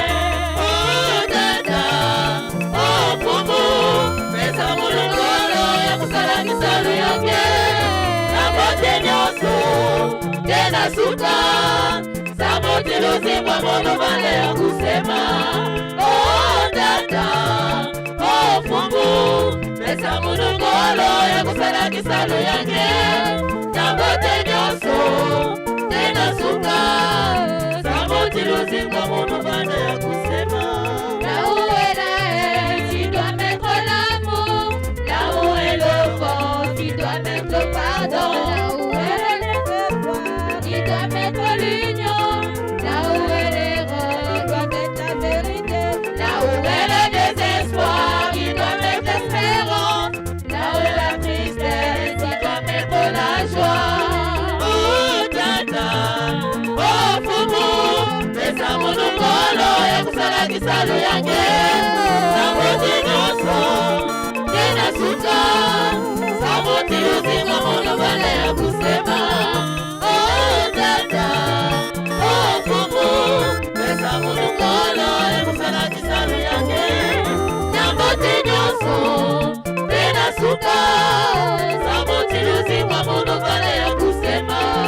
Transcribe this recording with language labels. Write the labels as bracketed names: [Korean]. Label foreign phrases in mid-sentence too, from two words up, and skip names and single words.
[Kongo] Oh dada, oh fumu pesa mulungolo ya kusala kisalo yake na bote nyoso tena suka sabote lozimwa mono vale ya kusema. Oh dada, oh fumu pesa mulungolo ya kusala kisalo yake na bote nyoso tena suka sabote lozimwa mono vale ya kusema. [French] Là où est la haine, tu dois mettre l'amour. Là où est le vent, tu dois mettre le pardon. Là où est l'espoir, tu dois mettre l'union. Là où est l'erreur, doit être la vérité. Là où est le désespoir, tu dois mettre l'espérance. Là où est la tristesse, tu dois mettre la joie. [Kongo] Oh tata, oh fumu pesa monongolo ya kusala kisalo yake sabote nyoso tena suka sabote luzima mono vale ya kusema. Oh dada, oh fumu pesa monongolo ya kusala kisalo yake sabote nyoso tena suka sabote luzima mono vale ya kusema.